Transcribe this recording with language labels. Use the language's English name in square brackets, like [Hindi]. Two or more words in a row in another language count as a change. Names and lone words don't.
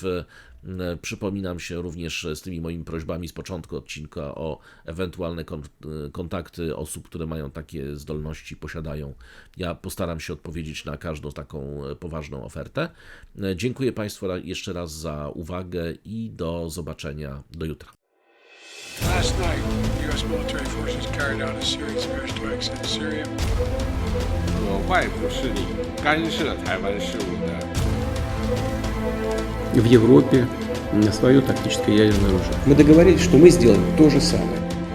[Polish] Przypominam się również z tymi moimi prośbami z początku odcinka o ewentualne kontakty osób, które mają takie zdolności, posiadają. Ja postaram się odpowiedzieć na każdą taką poważną ofertę. Dziękuję Państwu jeszcze raz za uwagę i do zobaczenia do jutra. [English] Last night, U.S. military forces carried out a series of airstrikes in Syria. [Chinese] 有外部势力干涉台湾事务的。 [Russian] В Европе свое тактическое ядерное оружие. Мы договорились, что мы сделаем то же самое.